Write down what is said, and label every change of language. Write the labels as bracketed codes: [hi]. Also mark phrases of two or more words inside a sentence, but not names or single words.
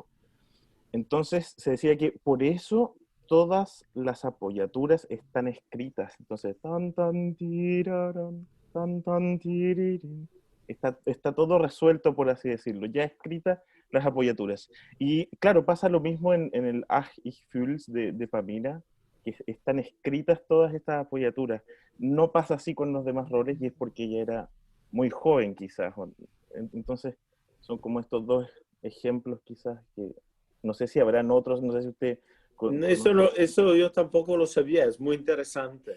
[es] Entonces se decía que por eso todas las apoyaturas están escritas. Entonces, tan, tan, tiraran, tan, tan, tiririn. Está todo resuelto, por así decirlo, ya escritas las apoyaturas. Y claro, pasa lo mismo en el Ach, ich fühl's de Pamina, que están escritas todas estas apoyaturas. No pasa así con los demás roles y es porque ella era muy joven quizás. Entonces, son como estos dos ejemplos quizás que no sé si habrán otros, no sé si usted Eso, no, eso yo tampoco lo sabía, es muy interesante.